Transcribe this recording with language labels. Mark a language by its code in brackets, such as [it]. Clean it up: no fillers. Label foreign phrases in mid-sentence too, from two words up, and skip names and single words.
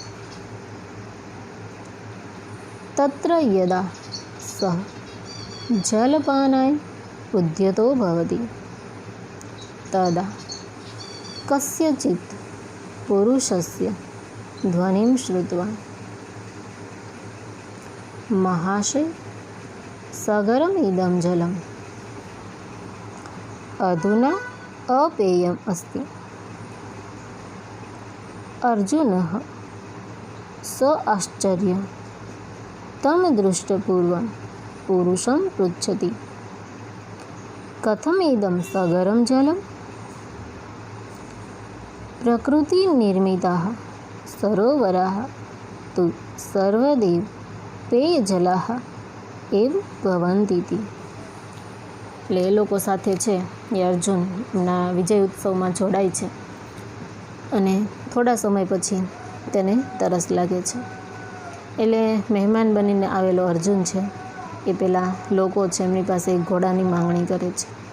[sa] तत्र यदा सः जलपानाय उद्यतो भवति तदा कस्यचित पुरुषस्य ध्वनिं श्रुत्वा महाशय सगरम इदम जलम अधुना अपेयम अस्ति। अर्जुनः स आश्चर्य तं दृष्टपूर्वं पुरुषं पृच्छति कथमिदं सगरं जलं। प्रकृतिनिर्मिताः सरोवराः तु सर्वदैव पेयजलाः एव भवन्तीति। [gu] એટલે એ લોકો સાથે છે એ અર્જુનના વિજય ઉત્સવમાં જોડાય છે અને થોડા સમય પછી તેને તરસ લાગે છે એટલે મહેમાન બનીને આવેલો અર્જુન છે એ પેલા લોકો છે એમની પાસે એક ઘોડાની માંગણી કરે છે।